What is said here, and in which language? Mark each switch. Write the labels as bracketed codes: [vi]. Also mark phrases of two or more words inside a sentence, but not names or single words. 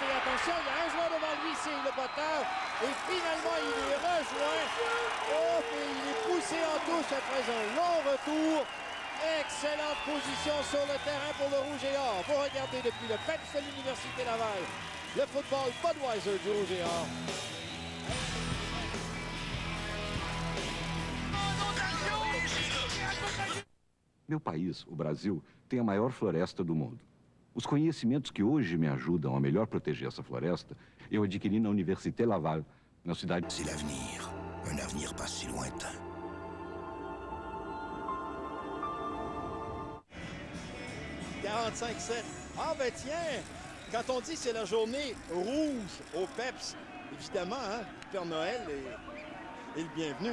[fr] Et attention, il y a un joueur devant lui, c'est le botteur. Et finalement, il est rejoint. Oh, et il est poussé en touche après un long retour. Excellente position sur le terrain pour le Rouge et Or. Vous regardez depuis le PEPS de l'Université Laval. Le football Budweiser du Rouge et Or. [pt] Meu país, o Brasil, tem a maior floresta do mundo. Os conhecimentos que hoje me ajudam a melhor proteger essa floresta, eu adquiri na Université Laval, na cidade... [fr] C'est l'avenir, un avenir pas si lointain. Ah tiens, quand on dit c'est la journée rouge au PEPS, évidemment, hein, Père Noël est le bienvenu.